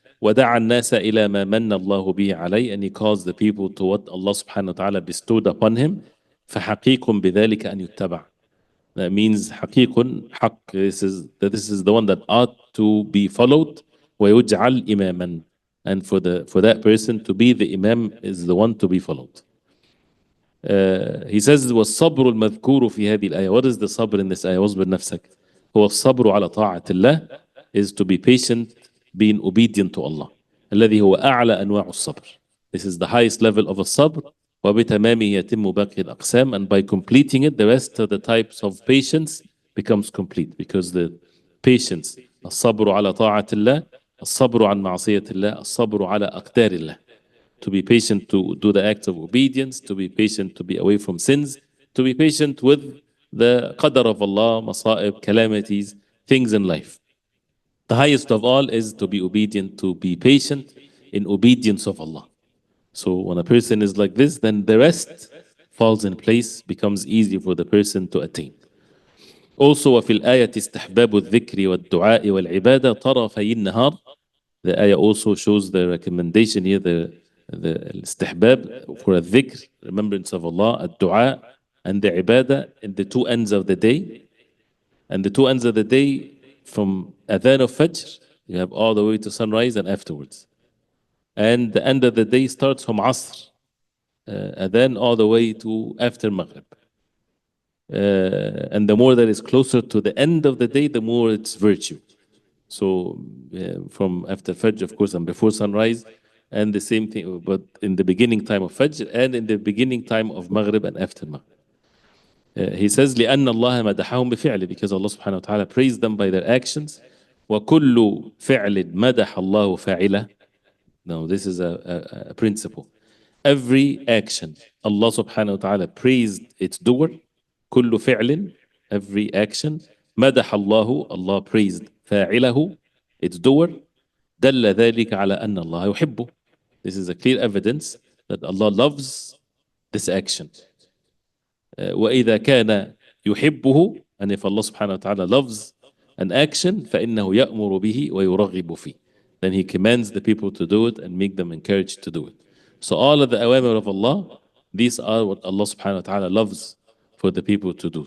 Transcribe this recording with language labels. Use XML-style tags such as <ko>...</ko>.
<ar>ودعا الناس إلى ما من الله به عليه,</ar> <en>and he calls the people to what Allah subhanahu wa ta'ala bestowed upon him.</en> <ar>فحقيق بذلك أن يتبع.</ar> <en>That means حقيق, حق, this is the one that ought to be followed.</en> <ar>ويجعل إماما,</ar> <en>and for that person to be the imam is the one to be followed. He says</en> <ar>والصبر المذكور في هذه الآية.</ar> <en>What is the sabr in this ayah?</en> <ar>واصبر نفسك. هو الصبر على طاعة الله,</ar> <en>is to be patient, being obedient to Allah.</en> <ar>الذي هو أعلى أنواع الصبر.</ar> <en>This is the highest level of a sabr.</en> <ar>وبتمامه يتم باقي الأقسام,</ar> <en>and by completing it, the rest of the types of patience becomes complete, because the patience,</en> <ar>الصبر على طاعة الله, الصبر عن معصية الله, الصبر على أقدار الله.</ar> <en>To be patient to do the acts of obedience, to be patient to be away from sins, to be patient with the qadar of Allah, masa'ib, calamities, things in life. The highest of all is to be obedient, to be patient in obedience of Allah. So when a person is like this, then the rest falls in place, becomes easy for the person to attain. Also,</en> <ar>وفي الآية استحباب الذكر والدعاء والعبادة طرفي النهار.</ar> <en>The ayah also shows the recommendation here, the istihbab for a dhikr, remembrance of Allah, a dua, and the ibadah in the two ends of the day. And the two ends of the day, from adhan of Fajr, you have all the way to sunrise and afterwards. And the end of the day starts from Asr, adhan all the way to after Maghrib. And the more that is closer to the end of the day, the more it's virtue. So from after Fajr, of course, and before sunrise, and the same thing, but in the beginning time of Fajr and in the beginning time of Maghrib and after Maghrib. He says,</en> <ar>لأن الله مدحهم بفعله,</ar> <en>because Allah subhanahu wa ta'ala praised them by their actions.</en> <ar>وكل فعل مدح الله فاعله.</ar> <en>Now this is a principle. Every action, Allah subhanahu wa ta'ala praised its doer.</en> <ar>كل فعل,</ar> <en>every action.</en> <ar>مدح الله,</ar> <en>Allah praised</en> <ar>فاعله,</ar> <en>its doer.</en> <ar>دل ذلك على أن الله يحبه.</ar> <en>This is a clear evidence that Allah loves this action.</en> <ar>وإذا كان يحبه,</ar> <en>and if Allah subhanahu wa ta'ala loves an action,</en> <ar>فإنه يأمر به ويرغب فيه.</ar> <en>Then He commands the people to do it and make them encouraged to do it. So all of the awamir of Allah, these are what Allah subhanahu wa ta'ala loves for the people to do.</en>